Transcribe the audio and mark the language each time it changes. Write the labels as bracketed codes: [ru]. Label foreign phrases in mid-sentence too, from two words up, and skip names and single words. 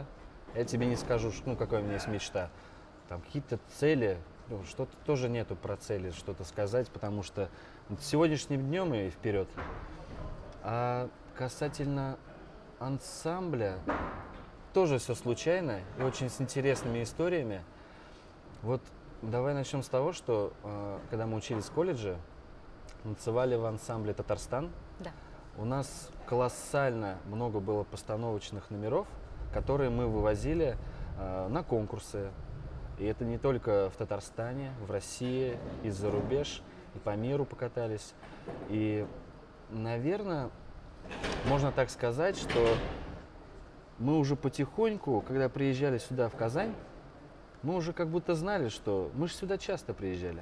[ru] Я тебе не скажу, ну, какая у меня есть мечта. Там какие-то цели, ну, что-то тоже нету про цели, что-то сказать, потому что вот сегодняшним днем и вперед. А касательно ансамбля, тоже все случайно и очень с интересными историями. Вот давай начнем с того, что когда мы учились в колледже, танцевали в ансамбле «Татарстан». Да. у нас колоссально много было постановочных номеров, которые мы вывозили на конкурсы. И это не только в Татарстане, в России, и за рубеж, и по миру покатались. И, наверное, можно так сказать, что мы уже потихоньку, когда приезжали сюда, в Казань, мы уже как будто знали, что мы же сюда часто приезжали.